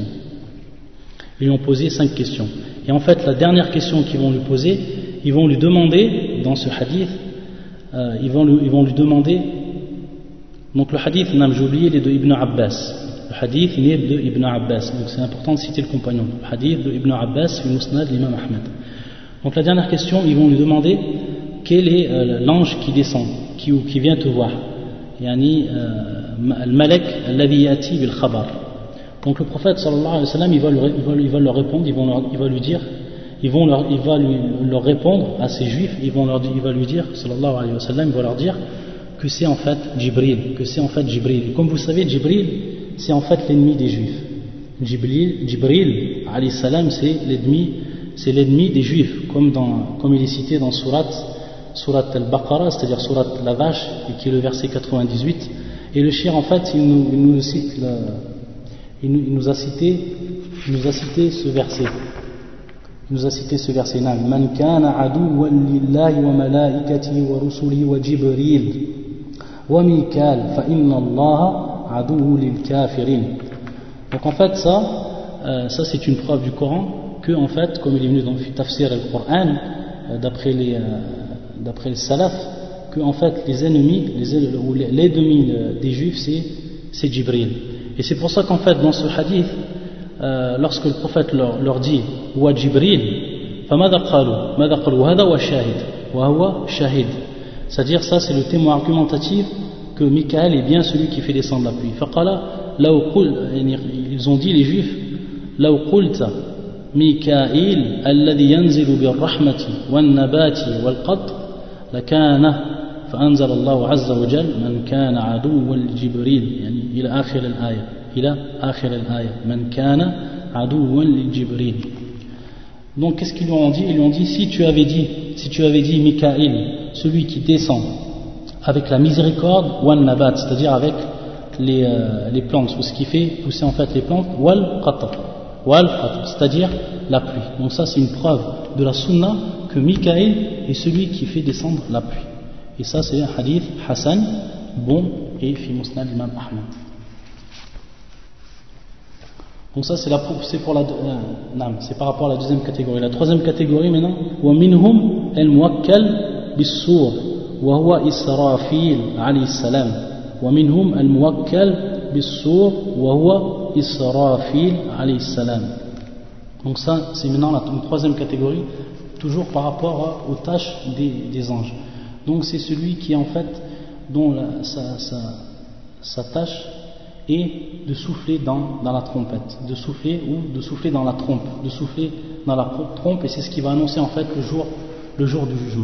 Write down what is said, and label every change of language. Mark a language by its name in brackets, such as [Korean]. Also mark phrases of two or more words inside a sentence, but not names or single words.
[French] Ils lui ont posé 5 questions. Et en fait, la dernière question qu'ils vont lui poser, ils vont lui demander, dans ce hadith, ils vont lui demander, donc le hadith, j'ai oublié, il est de Ibn Abbas. Le hadith, il est de Ibn Abbas, donc c'est important de citer le compagnon. Le hadith de Ibn Abbas, le Musnad, l'imam Ahmed. Donc la dernière question, ils vont lui demander quel est l'ange qui descend, qui vient te voir. [Arabic] يعني، الملك الذي يأتي بالخبر. [French] Donc le prophète [Arabic] صلى الله عليه وسلم, [French] il va leur répondre, il va leur répondre à ces juifs, il va lui dire, [Arabic] صلى الله عليه وسلم, [French] il va leur dire que c'est en fait Jibril, Et comme vous savez, Jibril, c'est en fait l'ennemi des juifs. Jibril [Arabic] عليه السلام, [French] c'est l'ennemi des juifs, comme il est cité dans Surat al-Baqarah, c'est-à-dire Surat la vache, et qui est le verset 98. Et le shir, en fait, il nous a cité ce verset. Il nous a cité ce verset. [Arabic] من كان عدوا لله وملائكته ورسله وجبريل وميكال فإن الله عدو للكافرين. [French] Donc en fait ça c'est une preuve du Coran que en fait, comme il est venu dans le [Arabic] تفسير القرآن, [French] d'après les salaf, que en fait les ennemis des juifs c'est Jibril. Et c'est pour ça qu'en fait dans ce hadith, lorsque le prophète leur dit [Arabic] وجبريل، فما قالوا هذا وشاهد وهو شاهد, [French] c'est-à-dire ça c'est le témoin argumentatif que Mikaël est bien celui qui fait descendre la pluie. [Arabic] Faqala [French] ils ont dit les juifs [Arabic] لو قلت ميكائيل الذي ينزل بالرحمة والنبات والقطر لكان فأنزل الله عز وجل من كان عدوا لجبريل يعني إلى آخر الآية من كان عدوا لجبريل. [French] Donc qu'est-ce qu'ils lui ont dit? Ils lui ont dit si tu avais dit Mikaïl, celui qui descend avec la miséricorde, [Arabic] والنبات, [French] c'est-à-dire avec les plantes, ou ce qui fait pousser en fait les plantes, [Arabic] والقطر, [French] c'est-à-dire la pluie. Donc ça c'est une preuve de la sunna que Mikaïl est celui qui fait descendre la pluie. Et ça c'est un hadith Hassan, bon, et fi Musnad l'imam Ahmed. Donc ça c'est par rapport à la deuxième catégorie. La troisième catégorie maintenant, [Arabic] ومنهم الموكل بالصور وهو إسرافيل عليه السلام. ومنهم الموكل بالصور وهو إسرافيل عليه السلام. [French] Donc ça c'est maintenant une troisième catégorie, toujours par rapport aux tâches des anges. Donc c'est celui qui en fait, dont sa tâche est de souffler dans la trompette, de souffler dans la trompe, et c'est ce qui va annoncer en fait le jour du jugement.